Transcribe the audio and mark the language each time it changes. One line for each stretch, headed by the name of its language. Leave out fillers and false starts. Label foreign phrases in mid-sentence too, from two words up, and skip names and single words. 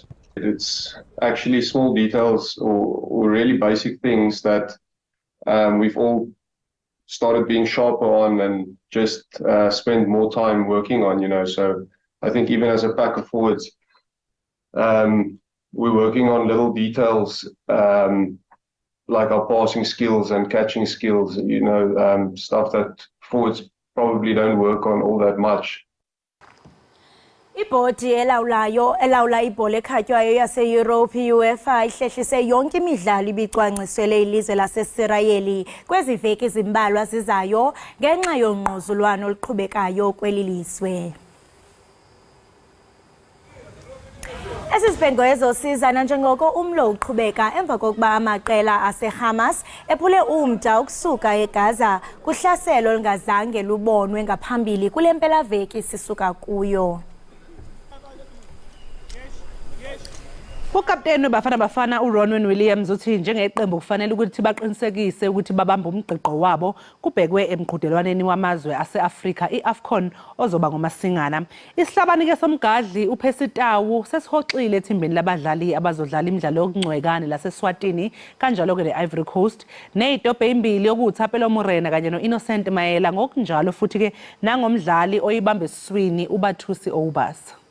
English: It's actually small details or really basic things that we've all started being sharper on and just spend more time working on, you know. So I think even as a pack of forwards, we're working on little details like our passing skills and catching skills, you know, stuff that forwards probably don't work on all that much.
Xhosa: Ibhodi elawula ibhola ekhatywayo yase-Europe UEFA ihlehlise yonke imidlalo ibicwangciselwe ilizwe laseSirayeli kwezi veki zimbalwa zizayo ngenxa yongquzulwano oluqhubekayo kweli lizwe. Esi sibhengezo sizana njengoko umlo uqhubeka emva kokuba amaqela ase-Hamas ephule umda ukusuka eGaza kuhlaselo olungazange lubonwe ngaphambili kule mpelaveki sisuka kuyo.
Zulu: Ukapteni weBafana Bafana uRonwen Williams uthi njengeqembu kufanele ukuthi baqinisekise ukuthi babamba umgqiqo wabo kubhekwe emqhudelwaneni wamazwe ase-Afrika iAfcon ozoba ngoMasingana. Isihlabani ke somgadli uPercy Tau sesihoxile ethimbeni labadlali abazodlala imidlalo yokungcwekane laseSwatini kanjalo ke neIvory Coast nezitobhe ezimbili okuThapelo Morena kanye noInnocent Mayela ngokunjalo futhi ke nangomdlali oyibambe esiswini uBathusi Obas.